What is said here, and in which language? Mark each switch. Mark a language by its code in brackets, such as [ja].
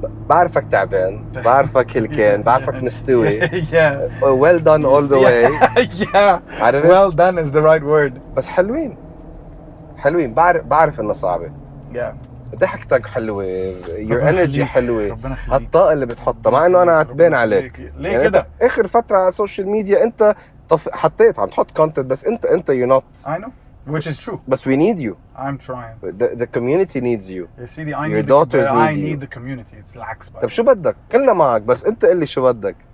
[ar] بعرفك تعبان، بعرفك هلكان، بعرفك مستوي. [en] Yeah. Well done all the way. Yeah. [ar] عارف؟ [en] Well done is the right word. [ar] بس حلوين. بعرف إنها صعبة. [en] Yeah. [ar] ضحكتك حلوة. [en] Your energy [ar] حلوة. ربنا يخليك. هالطاقة اللي بتحطها مع إنه أنا عتبان عليك. ليه يعني كده؟ آخر فترة على السوشيال ميديا أنت حطيت عم تحط [en] content [ar] بس أنت [en] you're not. I know. Which is true. But we need you. I'm trying. The community needs you. [ar] يا سيدي [en] I Your daughters need you. need the community. It's lax. [ar] طب شو بدك؟ كلنا معك بس أنت قل لي شو بدك.